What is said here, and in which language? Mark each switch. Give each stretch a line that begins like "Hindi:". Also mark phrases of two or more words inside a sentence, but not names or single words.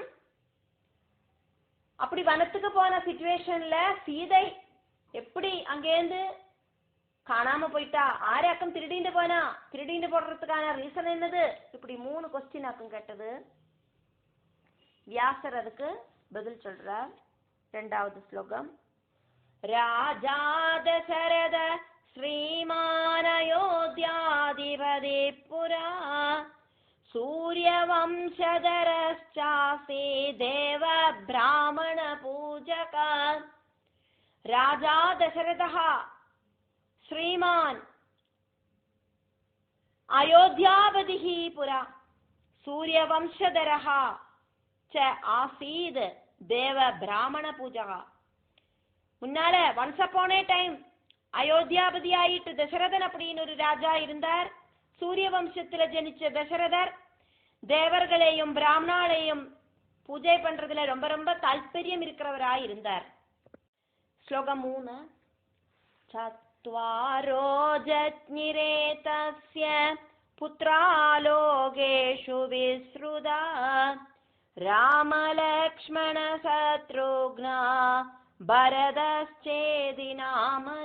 Tamil: அப்படி வனத்துக்கு போன சிச்சுவேஷன்ல சீதை எப்படி அங்கேருந்து காணாம போயிட்டா? ஆராக்கம் திருடிண்டு போனா? திருடிண்டு போடுறதுக்கான ரீசன் என்னது? இப்படி 3 கொஸ்டின் ஆக்கும் கேட்டது. வியாசர் அதுக்கு பதில் சொல்றார். 2வது ஸ்லோகம்.
Sanskrit: राजा दशरथ श्रीमानयोध्याधिपति पुरा सूर्यवंशधरश्चासी देव ब्राह्मण पूजक. राजा दशरथः श्रीमान् अयोध्यापतिः पुरा सूर्यवंशधरः च आसीत् देव ब्राह्मण पूजक.
Tamil: முன்னால
English: once upon a time
Tamil: அயோத்தியாபதி ஆயிட்டு தசரதன் அப்படின்னு ஒரு ராஜா இருந்தார். சூரிய வம்சத்துல ஜனிச்ச தசரதர் தேவர்களையும் பிராமணாலையும் பூஜை பண்றதுல ரொம்ப ரொம்ப தால்பரியம் இருக்கிறவராய் இருந்தார். ஸ்லோகம் 3.
Sanskrit: चत्वारो जज्ञिरे तस्य पुत्रा लोकेषु विश्रुता राम लक्ष्मण शत्रुघ्ना भरतश्चेति नामतः.